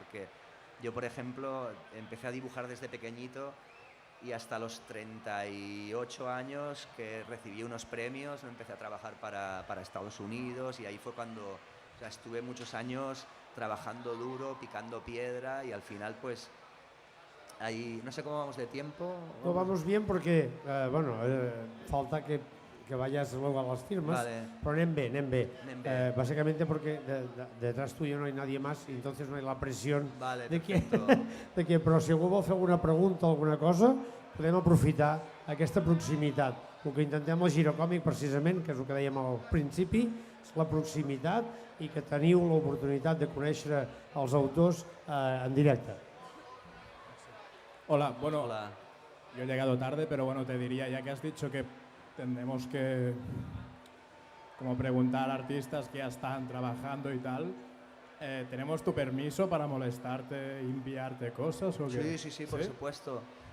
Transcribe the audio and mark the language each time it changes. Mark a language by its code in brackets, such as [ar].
[es] Porque yo, por ejemplo, empecé a dibujar desde pequeñito y hasta los 38 años que recibí unos premios, empecé a trabajar para Estados Unidos y ahí fue cuando estuve muchos años trabajando duro, picando piedra y al final pues ahí, no sé cómo vamos de tiempo. No vamos bien porque, bueno, falta que que vayas luego a las firmas, Vale. [ca] pero anem bé, anem bé. Anem bé. [es] Básicamente porque detrás tuyo no hay nadie más y entonces no hay la presión Vale, de que, perfecto. [ca] però si algú vol fer alguna pregunta o alguna cosa, podem aprofitar aquesta proximitat. El que intentem al Girocòmic, precisament, que és el que dèiem al principi, és la proximitat i que teniu l'oportunitat de conèixer els autors en directe. [es] Hola, bueno, Hola. yo he llegado tarde, pero bueno, te diría, ya que has dicho que tendremos que como preguntar a artistas que ya están trabajando y tal, ¿tenemos tu permiso para molestarte, enviarte cosas o qué? Sí, por supuesto.